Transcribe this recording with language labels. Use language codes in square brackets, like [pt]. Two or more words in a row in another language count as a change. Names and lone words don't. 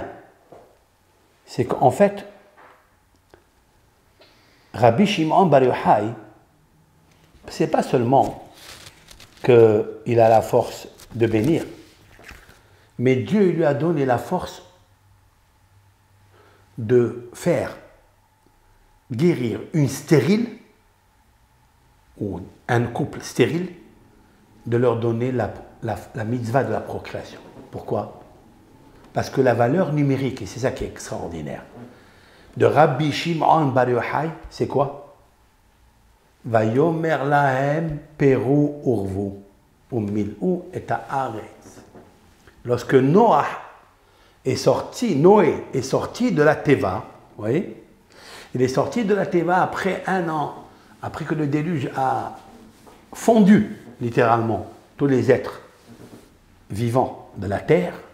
[fr] C'est qu'en fait, Rabbi Shimon Bar Yochai, ce n'est pas seulement qu'il a la force de bénir, mais Dieu lui a donné la force de faire guérir une stérile ou un couple stérile, de leur donner la mitzvah de la procréation. Pourquoi? Parce que la valeur numérique, et c'est ça qui est extraordinaire, de Rabbi Shimon Bar Yochai, c'est quoi? [he] ויאמר להם פרו ורבו ומלאו את הארץ. [fr] Lorsque Noé est sorti de la Teva, vous voyez, il est sorti de la Teva après 1 an, après que le déluge a fondu, littéralement, tous les êtres vivants de la terre.